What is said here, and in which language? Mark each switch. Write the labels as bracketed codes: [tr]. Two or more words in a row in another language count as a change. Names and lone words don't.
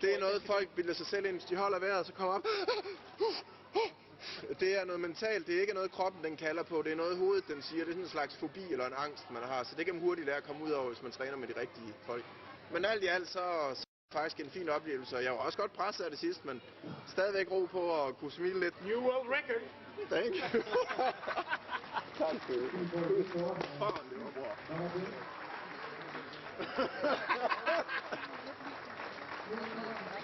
[da] Det er noget, folk bilder sig selv ind, hvis de holder vejret, så kommer op. Det er noget mentalt, det er ikke noget kroppen den kalder på, det er noget hovedet den siger, det er sådan en slags fobi eller en angst man har, så det kan man hurtigt lære at komme ud over, hvis man træner med de rigtige folk. Men alt i alt så er det faktisk en fin oplevelse, og jeg var også godt presset af det sidste, men stadigvæk ro på at kunne smile lidt. [en] New world record. Thank you. [da] Tak for det. Fuck, det var bra.